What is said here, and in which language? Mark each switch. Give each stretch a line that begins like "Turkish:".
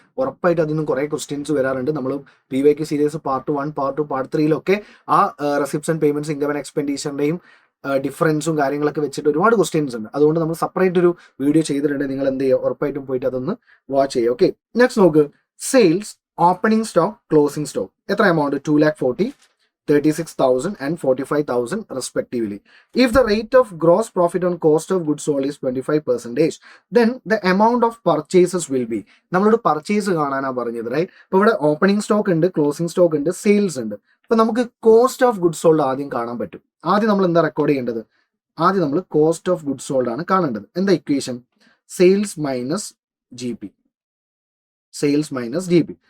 Malayalam: ഉറപ്പായിട്ട് അതിൽ നിന്ന് കുറേ ക്വസ്റ്റ്യൻസ് വരാറുണ്ട്. നമ്മൾ PYQ series part 1, part 2, part 3 ആ receipts and payments, income and എക്സ്പെൻഡിച്ചറിന്റെയും ഡിഫറൻസും കാര്യങ്ങളൊക്കെ വെച്ചിട്ട് ഒരുപാട് ക്വസ്റ്റ്യൻസ് ഉണ്ട്. അതുകൊണ്ട് നമ്മൾ സെപ്പറേറ്റ് ഒരു വീഡിയോ ചെയ്തിട്ടുണ്ട്. നിങ്ങൾ എന്ത് ചെയ്യുക? ഉറപ്പായിട്ടും പോയിട്ട് അതൊന്ന് വാച്ച് ചെയ്യുക. ഓക്കെ.
English: Next നോക്ക്, sales, opening stock, closing stock.
Malayalam: എത്ര amount?
English: 2,40,000, 36,000 and 45,000 respectively. If the rate of gross profit on cost of goods sold is 25%, then the amount of purchases will be.
Malayalam: നമ്മളോട് പർച്ചേസ് കാണാനാണ് പറഞ്ഞത്, right. അപ്പോൾ ഇവിടെ opening stock ഉണ്ട്, closing stock ഉണ്ട്, sales ഉണ്ട്. അപ്പൊ നമുക്ക് കോസ്റ്റ് ഓഫ് ഗുഡ്സ് സോൾഡ് ആദ്യം കാണാൻ പറ്റും. ആദ്യം നമ്മൾ എന്താ റെക്കോർഡ് ചെയ്യേണ്ടത്? ആദ്യം നമ്മൾ കോസ്റ്റ് ഓഫ് ഗുഡ്സ് സോൾഡ് ആണ് കാണേണ്ടത്. എന്താ equation? Sales minus GP. Sales minus GP.